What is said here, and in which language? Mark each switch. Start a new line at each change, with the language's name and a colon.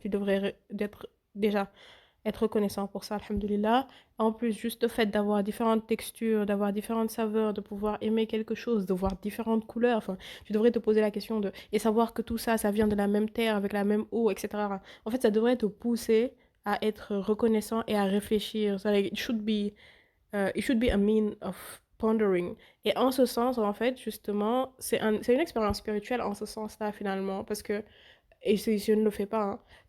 French: Tu devrais déjà être reconnaissant pour ça, alhamdulillah. En plus, juste le fait d'avoir différentes textures, d'avoir différentes saveurs, de pouvoir aimer quelque chose, de voir différentes couleurs, enfin, tu devrais te poser la question de... Et savoir que tout ça, ça vient de la même terre, avec la même eau, etc. En fait, ça devrait te pousser à être reconnaissant et à réfléchir.
English: So, like, it should be a mean of pondering.
French: Et en ce sens, en fait, justement, c'est une expérience spirituelle en ce sens-là, finalement, parce que et je ne le fais pas, hein.